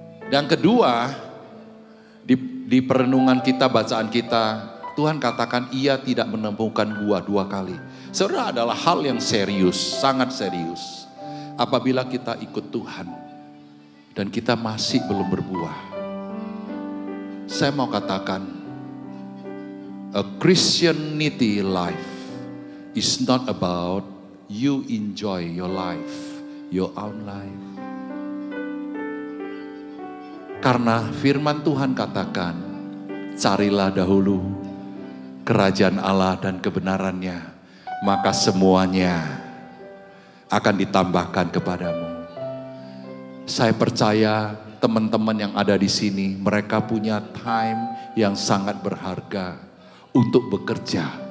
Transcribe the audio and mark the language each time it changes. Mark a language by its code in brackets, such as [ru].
[id] Dan kedua, di perenungan kita, bacaan kita, Tuhan katakan ia tidak menemukan buah 2 kali. Saudara, adalah hal yang serius, sangat serius. Apabila kita ikut Tuhan dan kita masih belum berbuah. Saya mau katakan, [en] a Christianity life is not about you enjoy your life, your own life. [id] Karena firman Tuhan katakan, carilah dahulu kerajaan Allah dan kebenarannya, maka semuanya akan ditambahkan kepadamu. Saya percaya teman-teman yang ada di sini, mereka punya time yang sangat berharga untuk bekerja.